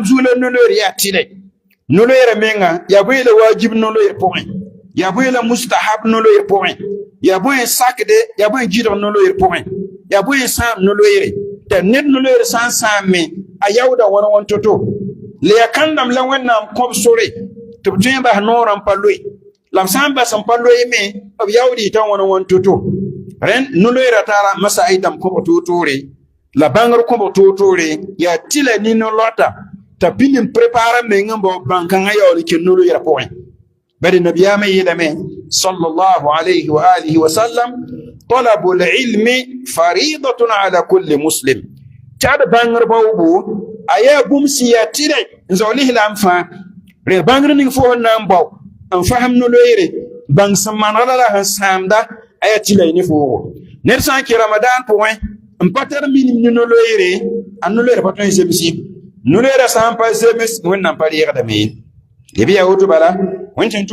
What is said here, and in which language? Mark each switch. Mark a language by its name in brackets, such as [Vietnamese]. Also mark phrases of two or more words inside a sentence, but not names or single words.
[Mossi] zugu la no-loeer yaa tɩrɛ no-loeera menga yaa bõe la waajib no-loeer pʋgẽ yaa bõe la mustahab no-loeer pʋgẽ yaa bõe sakde yaa bõe gɩdg no-loeer pʋgẽ yaa bõe sãam no-loeere t'a ned no-loeer sã n sãam me a yaooda wãn to-to la yaa kãndam la wẽnnaam kõb sore tɩ b tõe n bas noorã n pa loe la b sã n bas n pa loe me b yaood yɩta wãn to-to rẽnd no-loeerã tara masaɩdãmb kõbg toor-toore la bãngr kõbg toor-toore yaa tɩ la nin-lɔta t'a pĩnd n prépara meng n bao bãn-kãngã yaool n ken no-loeerã pʋgẽ bari nabiyaamã yeelame [Arabic] صلى الله عليه وعلى آله وسلم طلب العلم فريضة على كل مسلم [Mossi] tɩ d bãngr baoobo a yaa bũmb sẽn yaa tɩrɛ n zao lislaam fãa rẽ bãngr ning fo sẽn na n bao n fasem no-loeere bãng sẽn manegla la sẽn sãamda a yaa tɩ la y ne foogo ned sã n kẽ ramadan pʋgẽ n pa tar minim ne no-loeere a no-loeera pa tõe n zemsi no-loeera sã n pa zems wẽnnaam pa reegdame leb yaa woto bala wẽn tɩ n